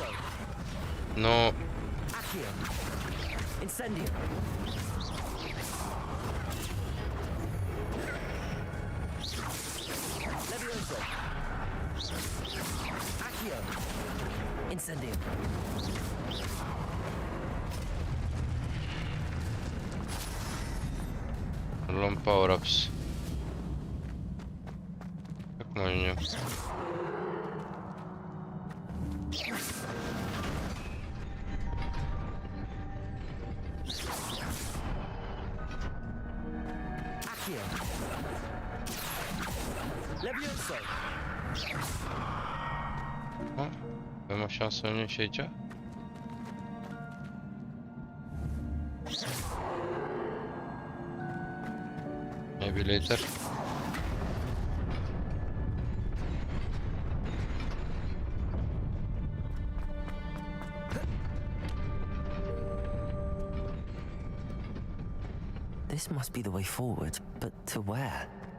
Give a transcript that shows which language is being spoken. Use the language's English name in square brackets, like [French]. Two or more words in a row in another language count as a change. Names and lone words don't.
[English] No. Accio. Incendio. Levioso. Accio. Incendio. [Romanian] Luăm power-ups. Acum ajungem. [English] Accio. Levioso. [Romanian] Avem o șansă să ajungem și aici? [English] Maybe later. This must be the way forward, but to where?